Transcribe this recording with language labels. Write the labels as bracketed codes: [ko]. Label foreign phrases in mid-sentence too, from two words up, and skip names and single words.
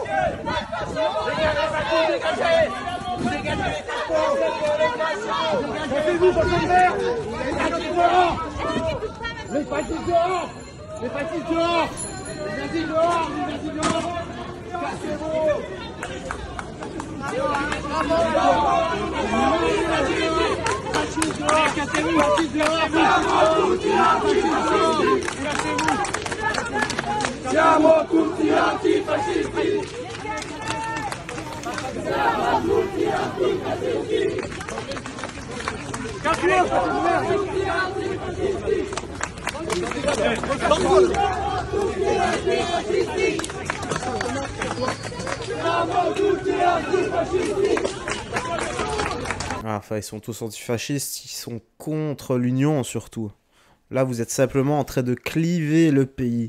[fr] Dégagez les fachos, dégagez! Dégagez les fachos! Dégagez-vous, votre mère! Les fascistes dehors! Les fascistes dehors! Les fascistes dehors! Les nazis dehors! Les nazis dehors! Cassez-vous! [it] Siamo tutti antifascisti! Siamo tutti antifascisti! Siamo tutti antifascisti! [fr] Ah, enfin, ils sont tous antifascistes, ils sont contre l'Union surtout. Là, vous êtes simplement en train de cliver le pays.